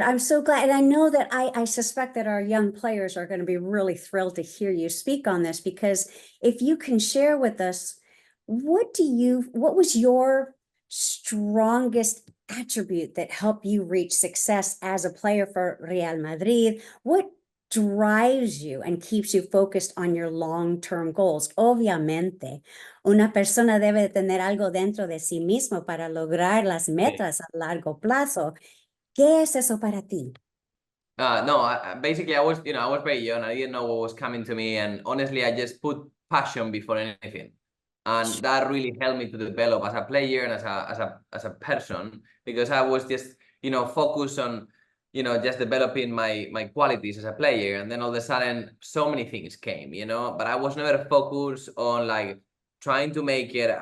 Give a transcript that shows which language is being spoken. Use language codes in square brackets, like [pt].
[en] I'm so glad. And I know that I suspect that our young players are going to be really thrilled to hear you speak on this, because if you can share with us, what was your strongest attribute that helped you reach success as a player for Real Madrid? What drives you and keeps you focused on your long-term goals? [es] Obviamente, una persona debe tener algo dentro de sí mismo para lograr las metas a largo plazo. ¿Qué es eso para ti? [en] No, basically I was very young. I didn't know what was coming to me, and honestly, I just put passion before anything, and that really helped me to develop as a player and as a person, because I was just focused on just developing my qualities as a player, and then all of a sudden so many things came, but I was never focused on like trying to make it.